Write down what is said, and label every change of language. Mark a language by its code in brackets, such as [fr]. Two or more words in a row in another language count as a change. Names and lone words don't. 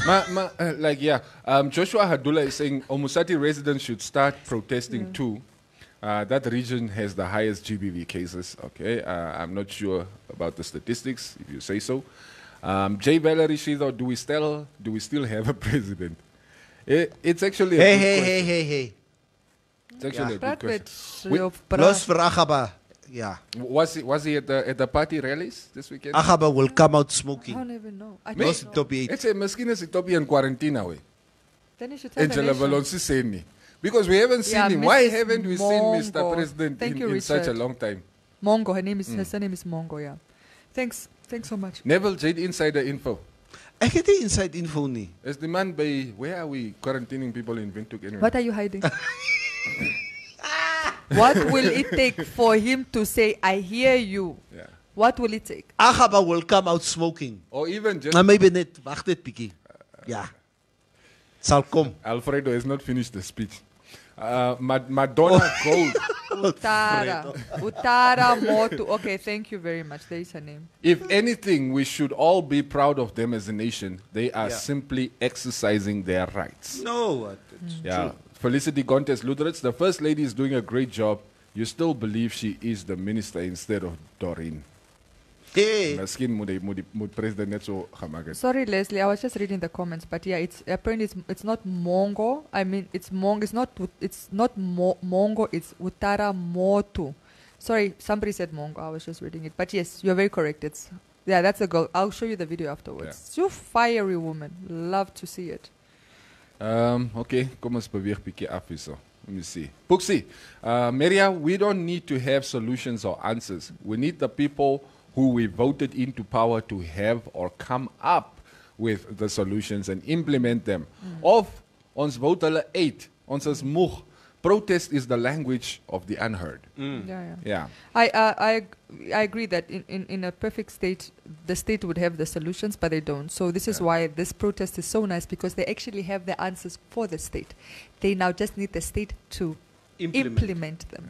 [en] Joshua Hadula is saying Omusati residents should start protesting too. That region has the highest GBV cases. Okay, I'm not sure about the statistics. If you say so, J. Valerie Shido, do we still have a president? It's actually a good question. Hey. It's actually a good [af] Praat [en] question. [af] met jou Los praat. [en] for Agaba. Yeah. Was he at the party rallies this weekend? Agaba will come out I smoking. don't even know. I [af] Los [en] don't know. Toby. It's a miskien is it in quarantine away. Then you should tell the Angela nation. Valonsi saying me. Because we haven't seen Yeah, him. Why Mrs. haven't we seen Mr. Mongo. President Thank you, in such a Richard. long time? Mongo, her name is Mongo, yeah. Thanks so much. Neville Jade Insider Info. [af] Ek het die [en] inside info [af] nie. [en] Is the man by, where are we quarantining people in Windhoek anyway? What are you hiding? What will it take for him to say, I hear you? Yeah. What will it take? Agaba will come out smoking. Or even just, [af] Maar maybe net, wacht net bietjie. Ja. Sal kom. [en] Alfredo has not finished the speech. Madonna Gold. Utara Motu. Okay, thank you very much. There is her name. If anything, we should all be proud of them as a nation. They are Yeah. simply exercising their rights. No. Yeah. Felicity Gontes Lutheritz, the First Lady is doing a great job. You still believe she is the minister instead of Doreen. Hey. [af] Miskien moet president net so gemaak het. [en] Sorry, Leslie. I was just reading the comments, but yeah, it's apparently it's not Mongo. I mean, it's Mongo. It's not Mongo. It's Utara Motu. Sorry, somebody said Mongo. I was just reading it, but yes, you're very correct. That's a girl. I'll show you the video afterwards. Yeah. You fiery woman. Love to see it. [af] Okay, kom ons beweeg bietjie af hierso. [en] Let me see. Puxi, Maria, we don't need to have solutions or answers. We need the people who we voted into power to have or come up with the solutions and implement them. [af] Of ons vote hulle uit, ons is moeg. [en] Protest is the language of the unheard. Yeah. Yeah. I agree that in a perfect state, the state would have the solutions, but they don't. So this is why this protest is so nice, because they actually have the answers for the state. They now just need the state to implement them.